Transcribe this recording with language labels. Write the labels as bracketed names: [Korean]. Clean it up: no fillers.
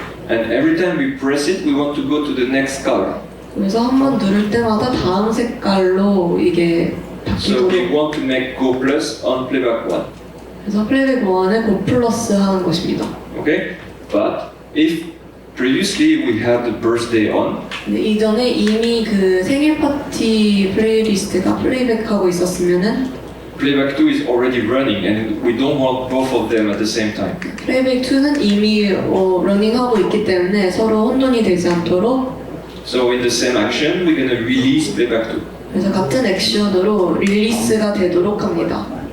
[English] and every time we press it, we want to go to the next color. [Korean] 그래서 한 번 누를 때마다 다음 색깔로 이게 [English] So we [Korean] 바뀌도록, [English] want to make go plus on playback 1. [Korean] 그래서 플레이백 1에 고 플러스 하는 것입니다. [English] Okay? But if previously we had the birthday on. [Korean] 근데 이전에 이미 그 생일 파티 플레이리스트가 플레이백하고 있었으면은 [English] Playback 2 is already running and we don't want both of them at the same time. [Korean] 플레이백 2는 이미 러닝하고 있기 때문에 서로 혼돈이 되지 않도록 [English] So in the same action, we're going to release Playback 2. [Korean] 그래서 같은 액션으로 릴리스가 되도록 합니다.